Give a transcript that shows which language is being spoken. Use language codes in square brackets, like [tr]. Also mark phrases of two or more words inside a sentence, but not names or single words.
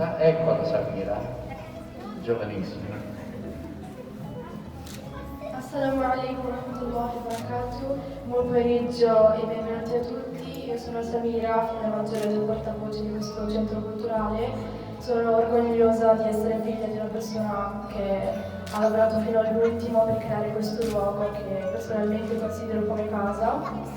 [it] Eccola Samira, giovanissima. [ar] السلام عليكم ورحمة الله وبركاته. [it] Buon pomeriggio e benvenuti a tutti. Io sono Samira, figlia maggiore del portavoce di questo centro culturale. Sono orgogliosa di essere figlia di una persona che ha lavorato fino all'ultimo per creare questo luogo che personalmente considero come casa.